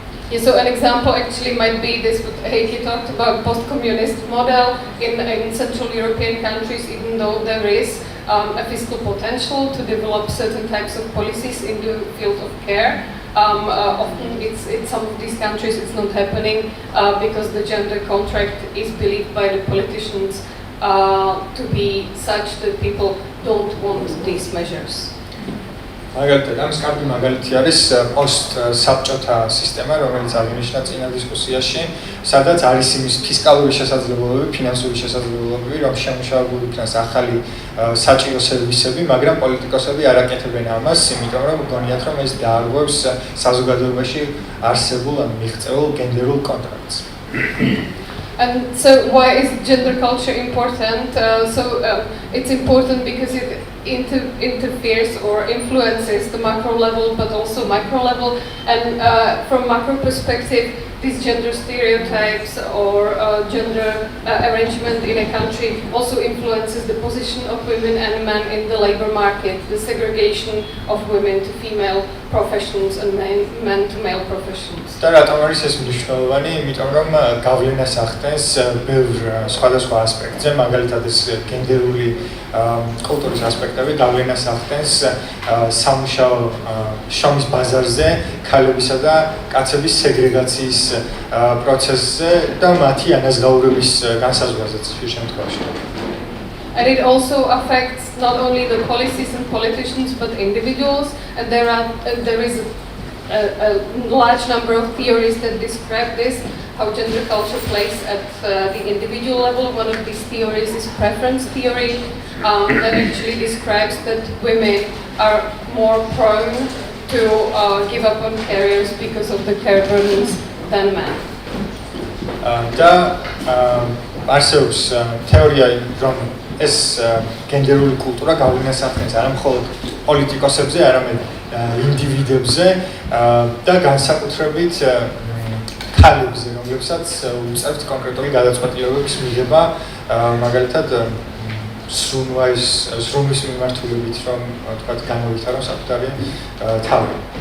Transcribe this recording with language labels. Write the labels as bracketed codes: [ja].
[en] Yeah, so an example actually might be this what Heikki talked about, post-communist model in Central European countries, even though there is a fiscal potential to develop certain types of policies in the field of care. Often in some of these countries it's not happening because the gender contract is believed by the politicians to be such that people don't want these measures. [ka] მაგალითად, ამ სკამპი მაგალითი არის პოსტ-საბჭოთა სისტემა, რომელიც აღინიშნა წინა დისკუსიაში, სადაც არის იმის ფისკალური შესაძლებლობები, ფინანსური შესაძლებლობები, რომ შემუშავებული იქნას ახალი საჭირო სერვისები, მაგრამ პოლიტიკოსები არ აკეთებენ ამას, იმიტომ რომ გონიათ, რომ ეს დაარღვევს საზოგადოებაში არსებულ ან მიღწეულ გენდერულ კონტრაქტს. [en] And so why is gender culture important? It's important because it interferes or influences the macro level but also micro level, and from macro perspective these gender stereotypes or gender arrangement in a country also influences the position of women and men in the labor market, the segregation of women to female professions and men to male professions. [ka] და რატომ არის ეს მნიშვნელოვანი? იმიტომ რომ გავლენას ახდენს ბევრ სხვადასხვა ასპექტზე, მაგალითად ეს გენდერული კულტურის ასპექტები გავლენას ახდენს სამუშაო შრომის ბაზარზე, ქალებისა და კაცების სეგრეგაციის პროცესზე და მათი ანაზღაურების განსაზღვრაზეც შე შემთხვევაში. [en] And it also affects not only the policies and politicians but individuals, and there is a large number of theories that describe this, how gender culture plays at the individual level. One of these theories is preference theory, that actually describes that women are more prone to give up on careers because of the care burdens than men. [ka] და არსებობს თეორია, რომ ეს გენდერული კულტურა გავლენას ახდენს არა მხოლოდ პოლიტიკოსებზე, არამედ ინდივიდებზე და განსაკუთრებით ქალებზე, რომლებსაც უწევთ კონკრეტული გადაწყვეტილებების მიღება, მაგალითად სრუნვის მიმართულებით, რომ თქვათ განავითაროს საკუთარი თავი.